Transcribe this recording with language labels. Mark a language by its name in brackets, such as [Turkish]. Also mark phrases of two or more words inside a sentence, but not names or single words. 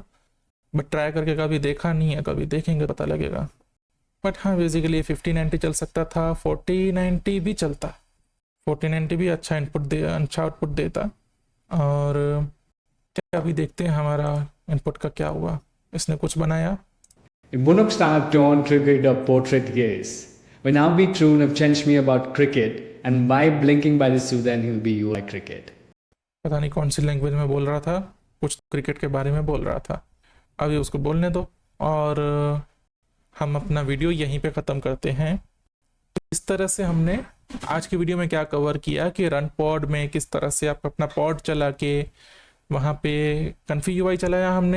[Hindi] बट ट्राई करके कभी देखा नहीं है, कभी देखेंगे पता लगेगा। बट हाँ बेसिकली 5090 चल सकता था, 4090 भी चलता, 4090 भी अच्छा इनपुट दे, अच्छा आउटपुट देता। और अभी देखते हैं हमारा इनपुट का क्या हुआ। इसने कुछ बनाया। Ik moet ook staan toon triggered op portrait gaze. When I'll be true of change me about cricket and by blinking by the Sudan he'll be you like cricket. पता नहीं कौन सी लैंग्वेज में बोल रहा था, कुछ क्रिकेट के बारे में बोल रहा था। अभी उसको बोलने दो और हम अपना वीडियो यहीं पे ख़त्म करते हैं। इस तरह से हमने आज की वीडियो में क्या कवर किया कि रन पॉड में किस तरह से आप अपना पॉड चला के वहाँ पे कन्फी UI चलाया हमने।